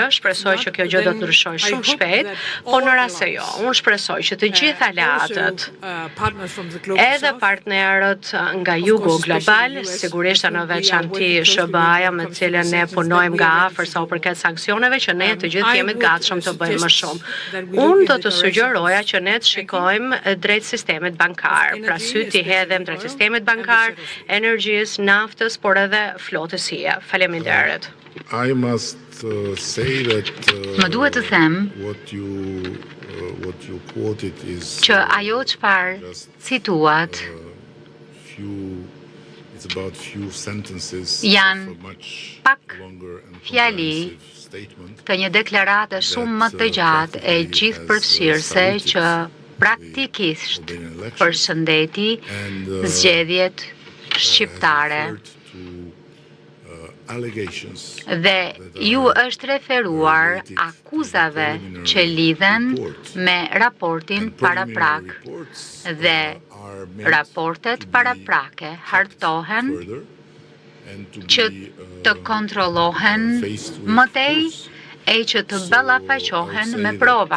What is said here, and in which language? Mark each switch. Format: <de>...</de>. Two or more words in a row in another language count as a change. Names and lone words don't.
<sq>Shpresoj që kjo gjë do të ndryshojë shumë shpejt, por në rast se jo, unë shpresoj që të gjithë aleatët, edhe partnerët nga jugu global, sigurisht në veçanti SBA-ja me të cilën ne punojmë nga afër sa u përket sanksioneve, që ne të gjithë jemi të gatshëm të bëjmë më shumë. Unë do të sugjeroja që ne të shikojmë drejt sistemit bankar, pra sy t'i hedhim drejt sistemit bankar, energjisë, naftës, por edhe flotës hije. Faleminderit.</sq> <en>I must say that</en> <sq>Më duhet të them</sq> <en>what you quoted is</en> <sq>që ajo çfarë cituat</sq> <en>it's about few sentences</en> <sq>janë</sq> <en>of a much</en> <sq>pak</sq> <en>longer and</en> <sq>fjali</sq> <en>comprehensive statement.</en> <sq>të një deklarate shumë më të gjatë e gjithëpërfshirëse që praktikisht përshëndeti zgjedhjet shqiptare. Dhe ju është referuar akuzave që lidhen me raportin paraprak dhe raportet paraprake hartohen që të kontrollohen mëtej e që të ballafaqohen me prova.</sq>